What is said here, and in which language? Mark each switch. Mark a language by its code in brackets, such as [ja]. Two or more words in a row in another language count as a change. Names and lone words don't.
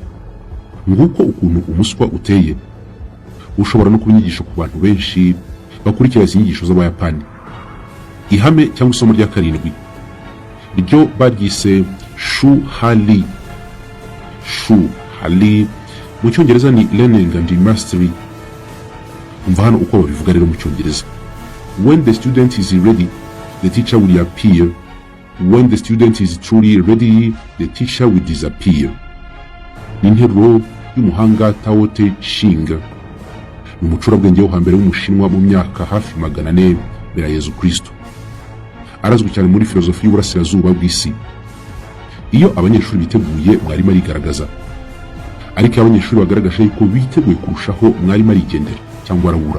[rw] Nguko ukuntu umuswa uteye. Ushobora no kubinyigisha ku bantu benshi bakurikira izi nyigisho z'Abayapani. Ihame cyangwa isomo rya 7 ryo baryise Shu Hali. Shu Hali mu cyongereza ni [en] learning and mastery. [rw] Umva hano uko babivuga rero mu cyongereza. [en] When the student is ready, the teacher will appear. When the student is truly ready, the teacher will disappear. [rw] Ni interuro y'umuhanga Tao Te Ching, ni umucurabwenge wo hambere w'umushinwa mu myaka hafi 400 mbere ya Yezu Kristo. Arazwi cyane muri filozofi y'uburasirazuba bw'isi. Iyo abanyeshuri biteguye mwarimu arigaragaza, ariko abanyeshuri bagaragaje yuko biteguye kurushaho mwarimu arigendera cyangwa arabura.